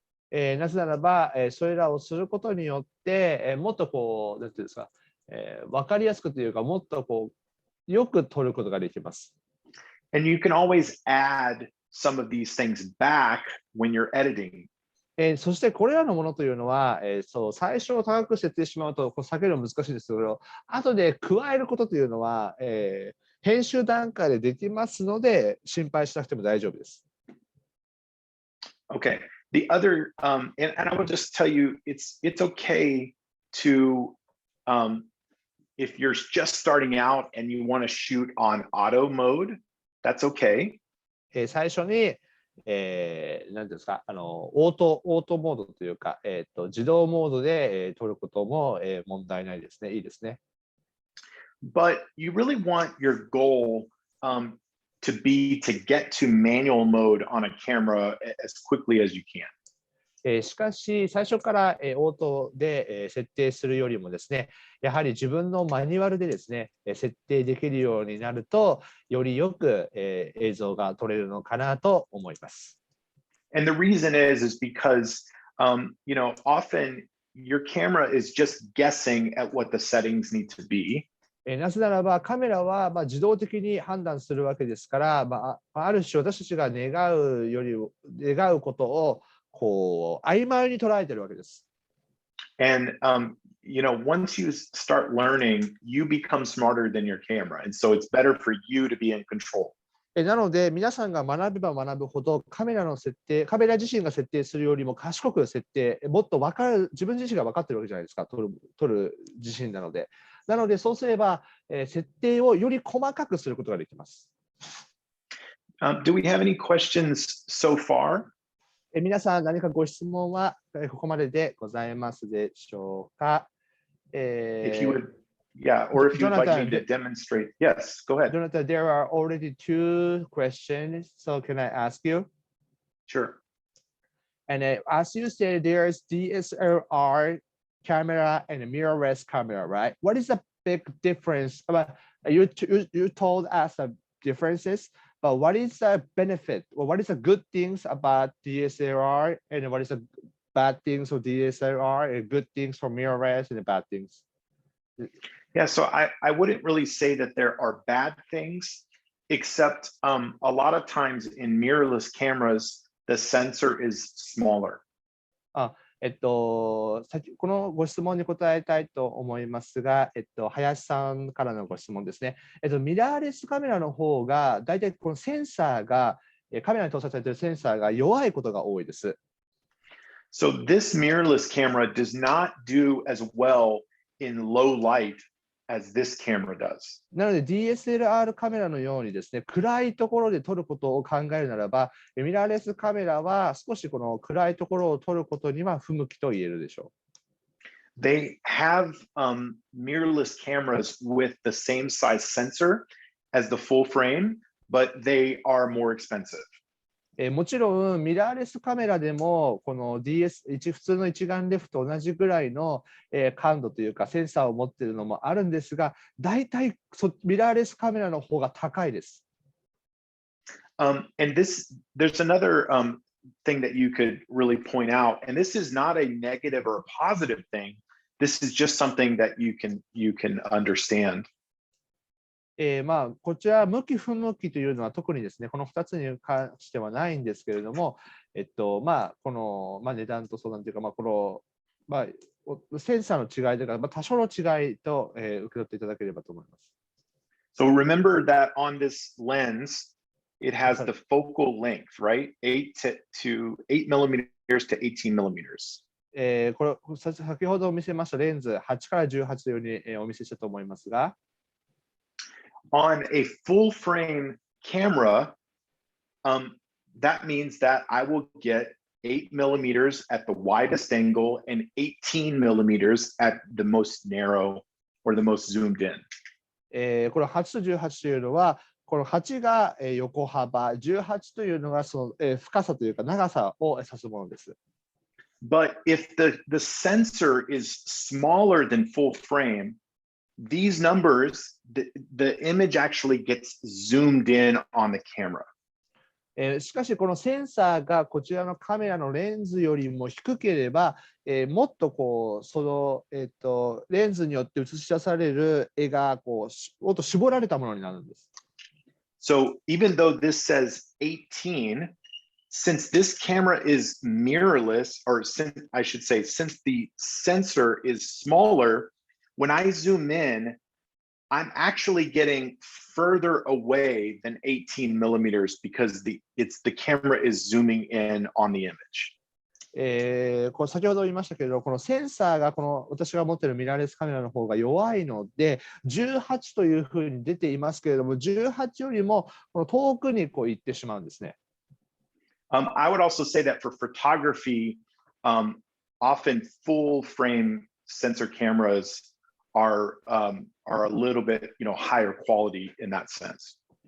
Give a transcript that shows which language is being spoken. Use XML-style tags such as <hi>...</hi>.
<ja>なぜならば、それらをすることによって、もっとこう、なんていうんですか、分かりやすくというか、もっとこう、よく撮ることができます。</ja> <en>And you can always add some of these things back when you're editing.</en> <ja>そしてこれらのものというのは、最初を高く設定してしまうと避けるの難しいですけど、後で加えることというのは、編集段階でできますので、心配しなくても大丈夫です。</ja> <en>Okay. The other, and I will just tell you, it's okay to, if you're just starting out and you want to shoot on auto mode, that's okay.</en> <ja>最初に何ですか、オートモードというか、自動モードで、撮ることも、問題ないですね。いいですね。</ja> <en>But you really want your goal to be to get to manual mode on a camera as quickly as you can.</en> <ja>しかし、最初からオートで設定するよりもですね、やはり自分のマニュアルでですね、設定できるようになると、よりよく映像が撮れるのかなと思います。</ja> <en>And the reason is because, often your camera is just guessing at what the settings need to be.</en> <ja>なぜならば、カメラは自動的に判断するわけですから、ある種私たちが願うことをこう曖昧に捉えているわけです。</ja> <en>And once you start learning, you become smarter than your camera, and so it's better for you to be in control.</en> <ja>なので皆さんが学べば学ぶほどカメラ自身が設定するよりも賢く設定、もっと自分自身が分かっているわけじゃないですか、撮る自身なので。なのでそうすれば、設定をより細かくすることができます。</ja> <en>Do we have any questions so far?</en> <ja>皆さん、何かご質問はここまででございますでしょうか？</ja> <en>If you would, yeah, or if you'd like me to demonstrate. Yes, go ahead. Jonathan, there are already 2 questions, so can I ask you? Sure. And as you said, there's DSLR camera and a mirrorless camera, right? What is the big difference? You told us the differences, but what is the benefit or what is the good things about DSLR and what is the bad things of DSLR and good things for mirrorless and the bad things? Yeah, so I wouldn't really say that there are bad things, except a lot of times in mirrorless cameras, the sensor is smaller.</en> <ja>このご質問に答えたいと思いますが、林さんからのご質問ですね。ミラーレスカメラの方が、だいたいこのセンサーが、カメラに搭載されているセンサーが弱いことが多いです。</ja> <en>So this mirrorless camera does not do as well in low light as this camera does.</en> <ja>なので DSLR カメラのようにですね、暗いところで撮ることを考えるならば、ミラーレスカメラは少しこの暗いところを撮ることには不向きと言えるでしょう。</ja> <en>They have mirrorless cameras with the same size sensor as the full frame, but they are more expensive.</en> <ja>もちろんミラーレスカメラでもこの 普通の一眼レフと同じぐらいの感度というかセンサーを持っているのもあるんですが、大体ミラーレスカメラの方が高いです。</ja> <en>And there's another thing that you could really point out, and this is not a negative or a positive thing. This is just something that you can understand.</en> <ja>こちら向き不向きというのは特にですね、この2つに関してはないんですけれども、この、値段と相談というか、この、センサーの違いというか、多少の違いと、受け取っていただければと思います。</ja> <en>So remember that on this lens, it has the focal length, right? 8 millimeters to 18 millimeters.</en> <ja>これ、先ほど見せましたレンズ8から18というように、お見せしたと思いますが、</ja> <en>On a full frame camera, that means that I will get 8 millimeters at the widest angle and 18 millimeters at the most narrow or the most zoomed in.</en> <ja>これ8と18というのは、この8が横幅、18というのがその深さというか長さを指すものです。</ja> <en>But if the sensor is smaller than full frame, these numbers, the image actually gets zoomed in on the camera.</en> <ja>しかしこのセンサーがこちらのカメラのレンズよりも低ければ、もっとこうその、レンズによって映し出される絵がこうもっと絞られたものになるんです。</ja> <en>So even though this says 18, since this camera is mirrorless, or since I should say, since the sensor is smaller, when I zoom in, I'm actually getting further away than 18 millimeters because the camera is zooming in on the image.</en> <ja>これ先ほど言いましたけれど、このセンサーがこの私が持っているミラーレスカメラの方が弱いので、18というふうに出ていますけれども、18よりもこの遠くにこう行ってしまうんですね。</ja> <en>I would also say that for photography, often full frame sensor cameras are a little bit, higher quality in that sense.</en>